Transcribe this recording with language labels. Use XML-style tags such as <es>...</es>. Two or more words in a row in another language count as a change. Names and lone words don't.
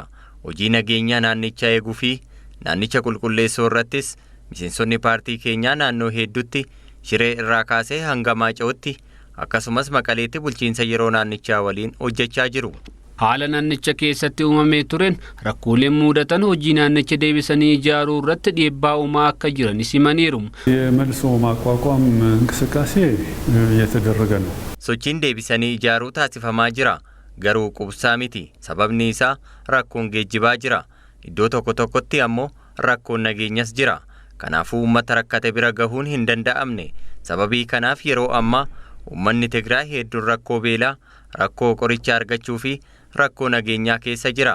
<om>Hojii nageenyaa naannichaa eeguu fi naannicha qulqulleessuu irrattis miseensonni paartii keenyaa naannoo hedduutti Shiree irraa kaasee hanga Maaca'ootti akkasumas Maqaleetti bulchiinsa yeroo naannichaa waliin hojjechaa jiru. Haala naannicha keessatti uumamee tureen rakkooleen mudatan hojii naannicha deebisanii ijaaruu irratti dhiibbaa uumaa akka jiran himaniiru.</om> <am>የመልሶ ማቋቋም እንቅስቃሴ እየተደረገ ነው።</am> <om>Sochiin deebisanii ijaaruu taasifamaa jira. Garuu qubsaa miti. Sababni isaa rakkoon geejjibaa jira. Iddoo tokko tokkotti ammoo rakkoon nageenyas jira. Kanaafuu uummata rakkate bira gahuun hin danda'amne. Sababii kanaaf yeroo ammaa uummanni Tigraay hedduun rakkoo beelaa, rakkoo qoricha argachuu fi rakkoo nageenyaa keessa jira.</om>